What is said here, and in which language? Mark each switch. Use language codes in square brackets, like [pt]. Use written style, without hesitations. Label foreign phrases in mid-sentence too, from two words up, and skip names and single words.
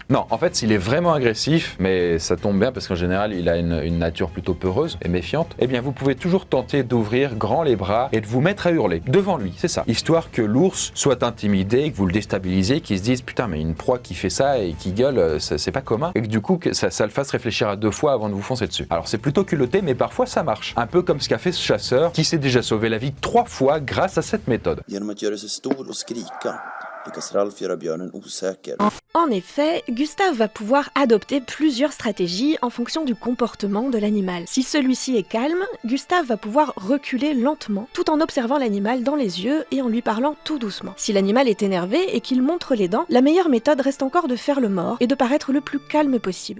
[fr] Non, en fait, s'il est vraiment agressif, mais ça tombe bien parce qu'en général, il a une nature plutôt peureuse et méfiante, eh bien vous pouvez toujours tenter d'ouvrir grand les bras et de vous mettre à hurler devant lui, c'est ça. Histoire que l'ours soit intimidé, que vous le déstabilisez, qu'il se dise putain mais une proie qui fait ça et qui gueule, c'est pas commun, et que du coup que ça le fasse réfléchir à 2 fois avant de vous foncer dessus. Alors c'est plutôt culotté, mais parfois ça marche. Un peu comme ce qu'a fait ce chasseur qui s'est déjà sauvé la vie 3 fois grâce à cette méthode. [sv] Genom att göra sig stor och skrika. [fr] En effet, Gustave va pouvoir adopter plusieurs stratégies en fonction du comportement de l'animal. Si celui-ci est calme, Gustave va pouvoir reculer lentement, tout en observant l'animal dans les yeux et en lui parlant tout doucement. Si l'animal est énervé et qu'il montre les dents, la meilleure méthode reste encore de faire le mort et de paraître le plus calme possible.